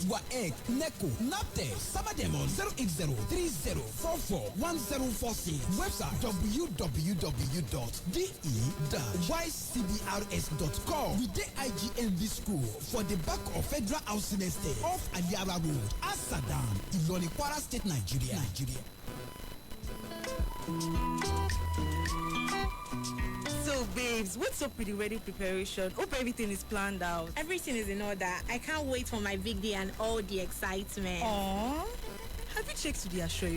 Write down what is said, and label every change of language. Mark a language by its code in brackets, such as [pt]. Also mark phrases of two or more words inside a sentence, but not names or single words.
[en] WAEC, NECO, NAPTEP, sama dem on 08030441046. Website www.de-ycbrs.com. With the IGMB School for the back of Federal Housing Estate off Aliara Road, Asadam, Ilorin, Kwara State, Nigeria. So, babes, what's up with the wedding preparation? Hope everything is planned out. Everything is in order. I can't wait for my big day and all the excitement. Aww. Have you checked to the Ashoebi?